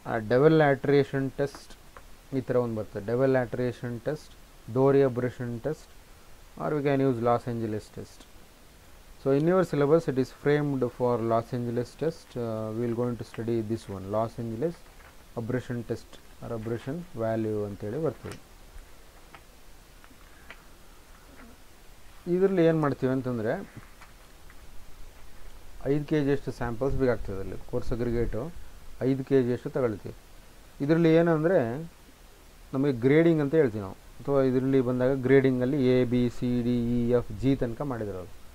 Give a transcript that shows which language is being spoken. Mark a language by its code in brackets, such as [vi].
[kn] ಡೆವೆಲ್ ಲ್ಯಾಟ್ರೇಷನ್ test ಈ ಥರ ಒಂದು ಬರ್ತದೆ, ಡೆವೆಲ್ ಲ್ಯಾಟ್ರೇಷನ್ test, ಡೋರಿ abrasion test, [en] or we can use [kn] Los Angeles test. [en] So in your syllabus it is framed for Los Angeles test. We will going to study this one, Los Angeles abrasion test or abrasion value [kn] ಅಂತೇಳಿ ಬರ್ತದೆ. ಇದರಲ್ಲಿ ಏನು ಮಾಡ್ತೀವಿ ಅಂತಂದರೆ 5 kg ಅಷ್ಟು samples ಬೇಕಾಗ್ತದೆ. ಅಲ್ಲಿ course aggregate 5 kg ಅಷ್ಟು ತಗೊಳ್ತೀವಿ. ಇದರಲ್ಲಿ ಏನಂದರೆ ನಮಗೆ ಗ್ರೇಡಿಂಗ್ ಅಂತ ಹೇಳ್ತೀವಿ ನಾವು, ಅಥವಾ ಇದರಲ್ಲಿ ಬಂದಾಗ ಗ್ರೇಡಿಂಗಲ್ಲಿ A B C D E F G ತನಕ ಮಾಡಿದ್ರು ಅವರು.